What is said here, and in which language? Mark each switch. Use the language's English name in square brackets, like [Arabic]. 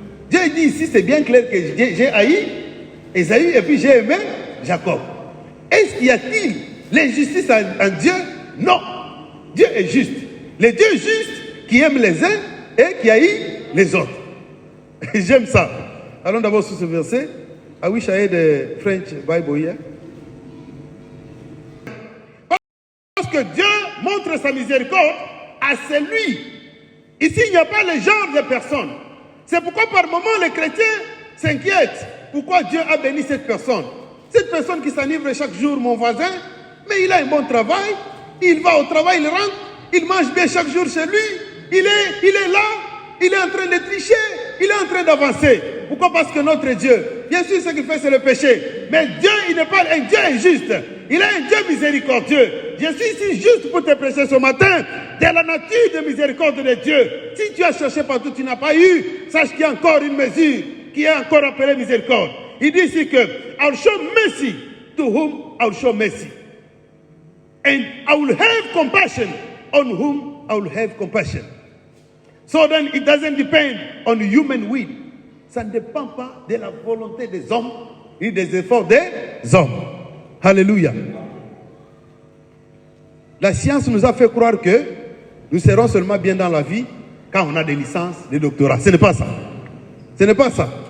[French] Dieu dit ici, c'est bien clair que j'ai haï Esaü et puis j'ai aimé Jacob. Est-ce qu'il y a-t-il l'injustice en Dieu? Non. Dieu est juste. Le Dieu juste qui aime les uns et qui haït les autres. J'aime ça. Allons d'abord sur ce verset. [English] I wish I had a French Bible here. [French] Parce que Dieu montre sa miséricorde à celui. Ici, il n'y a pas le genre de personne. C'est pourquoi par moment les chrétiens s'inquiètent. Pourquoi Dieu a béni cette personne? Cette personne qui s'enivre chaque jour, mon voisin, mais il a un bon travail, il va au travail, il rentre, il mange bien chaque jour chez lui, il est là, il est en train de tricher, il est en train d'avancer. Pourquoi? Parce que notre Dieu, bien sûr ce qu'il fait c'est le péché, mais Dieu il n'est pas un Dieu injuste, il est un Dieu miséricordieux. Je suis ici juste pour te prêcher ce matin de la nature de miséricorde de Dieu. Si tu as cherché partout, tu n'as pas eu, sache qu'il y a encore une mesure qui est encore appelée miséricorde. Il dit ici que [English] I will show mercy to whom I will show mercy. And I will have compassion on whom I will have compassion. So then it doesn't depend on human will. [French] Ça ne dépend pas de la volonté des hommes ni des efforts des hommes. Alléluia. La science nous a fait croire que nous serons seulement bien dans la vie quand on a des licences, des doctorats. Ce n'est pas ça. Ce n'est pas ça.